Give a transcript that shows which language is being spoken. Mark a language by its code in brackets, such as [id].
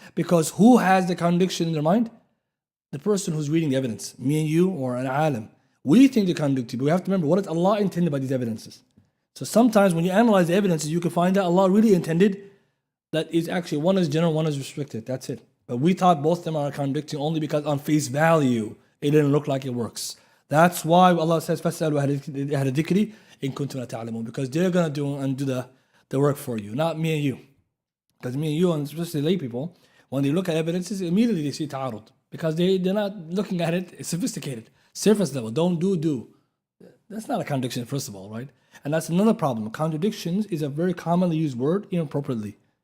[en] Because who has the contradiction in their mind? The person who's reading the evidence, me and you or an alim. We think the contradiction, but we have to remember what is Allah intended by these evidences. So sometimes when you analyze the evidences, you can find that Allah really intended that is actually one is general, one is restricted. That's it. But we thought both of them are contradicting only because on face value, it didn't look like it works. That's why Allah says, [ar] فَاسْأَلُوا أَهْلَ الذِّكْرِ إِن كُنتُمْ لَا تَعْلَمُونَ. [en] Because they're going to do the work for you, not me and you. Because me and you, and especially lay people, when they look at evidences, immediately they see ta'arud. Because they're not looking at it sophisticated, surface level. Don't do. That's not a contradiction, first of all, right? And that's another problem. Contradictions is a very commonly used word inappropriately.